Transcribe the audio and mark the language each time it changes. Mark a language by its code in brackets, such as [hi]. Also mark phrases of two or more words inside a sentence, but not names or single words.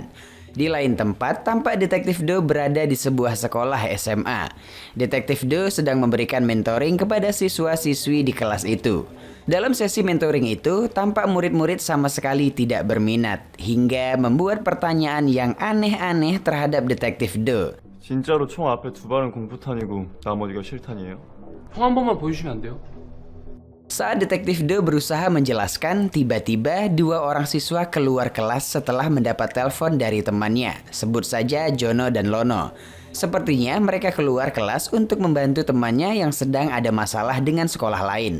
[id] Di lain tempat, tampak Detektif Do berada di sebuah sekolah SMA. Detektif Do sedang memberikan mentoring kepada siswa-siswi di kelas itu. Dalam sesi mentoring itu, tampak murid-murid sama sekali tidak berminat, hingga membuat pertanyaan yang aneh-aneh terhadap Detektif Do. [ko] 진짜로 총 앞에 2발은 공포탄이고 나머지가 실탄이에요? 형 한 번만 보여주시면 안 돼요? [id] Saat Detektif Do berusaha menjelaskan, tiba-tiba 2 orang siswa keluar kelas setelah mendapat telepon dari temannya. Sebut saja Jono dan Lono. Sepertinya mereka keluar kelas untuk membantu temannya yang sedang ada masalah dengan sekolah lain.